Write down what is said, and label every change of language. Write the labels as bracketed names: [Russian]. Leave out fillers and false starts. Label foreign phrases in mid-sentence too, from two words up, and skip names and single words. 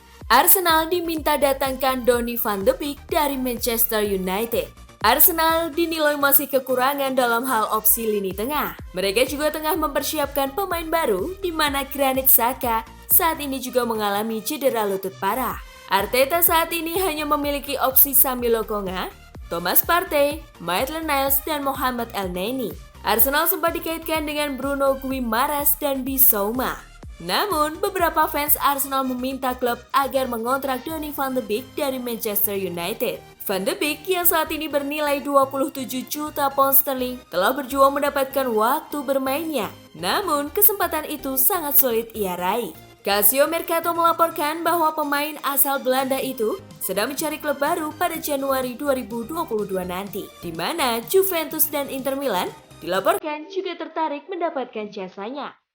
[Indonesian] Arsenal diminta datangkan Donny van de Beek dari Manchester United. Arsenal dinilai masih kekurangan dalam hal opsi lini tengah. Mereka juga tengah mempersiapkan pemain baru di mana Granit Xhaka saat ini juga mengalami cedera lutut parah. Arteta saat ini hanya memiliki opsi Sami Lokonga, Thomas Partey, Maitland-Niles, dan Mohamed Elneny. Arsenal sempat dikaitkan dengan Bruno Guimaraes dan Bissouma. Namun, beberapa fans Arsenal meminta klub agar mengontrak Donny van de Beek dari Manchester United. Van de Beek yang saat ini bernilai 27 juta pound sterling telah berjuang mendapatkan waktu bermainnya. Namun, kesempatan itu sangat sulit ia raih. Calcio Mercato melaporkan bahwa pemain asal Belanda itu sedang mencari klub baru pada Januari 2022 nanti, di mana Juventus dan Inter Milan dilaporkan juga tertarik mendapatkan jasanya.